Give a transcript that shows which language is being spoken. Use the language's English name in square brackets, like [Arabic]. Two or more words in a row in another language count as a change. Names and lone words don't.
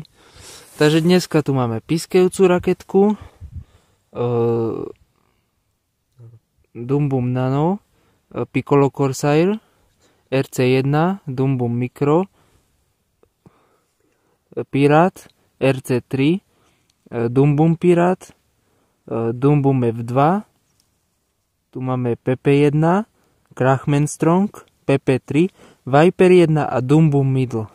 [Slovak] Takže dneska tu máme piskajúcu raketku, Dumbum Nano, Piccolo Corsair, RC1, Dumbum Micro, Pirate, RC3, Dumbum Pirate, Dumbum F2, tu máme PP1, Krachman Strong, PP3, Viper 1 a Dumbum Middle.